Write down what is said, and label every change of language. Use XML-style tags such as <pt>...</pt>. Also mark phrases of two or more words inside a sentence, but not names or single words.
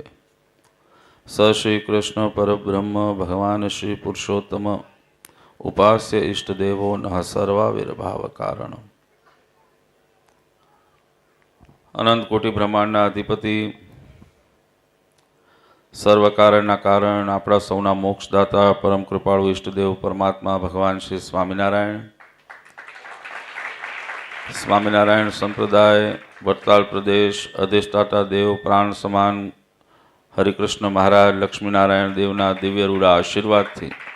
<sa>स श्रीकृष्ण परब्रह्म भगवान श्री पुरुषोत्तम उपास्य इष्टदेवो नः सर्वाविर्भाव कारणम्।</sa> <gu>અનંત કોટિ બ્રહ્માંડના અધિપતિ સર્વ કારણના કારણ आपણા સૌના મોક્ષદાતા પરમ કૃપાળુ ઈષ્ટદેવ પરમાત્મા ભગવાન શ્રી સ્વામિનારાયણ સંપ્રદાય વડતાલ પ્રદેશ અધિષ્ઠાતા દેવ પ્રાણ સમાન હરિકૃષ્ણ મહારાજ લક્ષ્મીનારાયણ દેવના દિવ્ય રૂડા આશીર્વાદથી</gu>